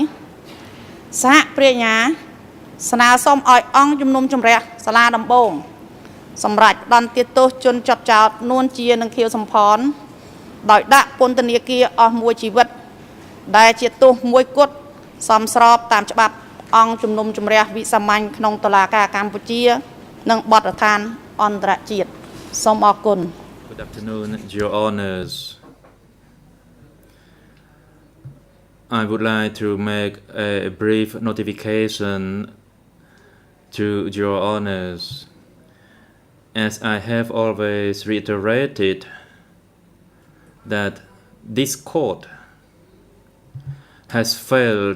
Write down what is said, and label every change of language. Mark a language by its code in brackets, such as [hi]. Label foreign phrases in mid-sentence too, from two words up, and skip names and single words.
[km] សហព្រះញ្ញាស្នើសុំឲ្យអង្គជំនុំជម្រះសាលាដំបងសម្រាប់ផ្ដន្ទាទោសជនជាប់ចោទនួនជានិងខៀវសំផនដោយដាក់ពន្ធនាគារអស់មួយជីវិតដែលជាទោសមួយគត់សមស្របតាមច្បាប់អង្គជំនុំជម្រះវិសាមញ្ញក្នុងតុលាការកម្ពុជានិងបទដ្ឋានអន្តរជាតិសូមអរគុណ [en] Good afternoon, Your Honors. I would like to make a brief notification to Your Honors. As I have always reiterated that this court has failed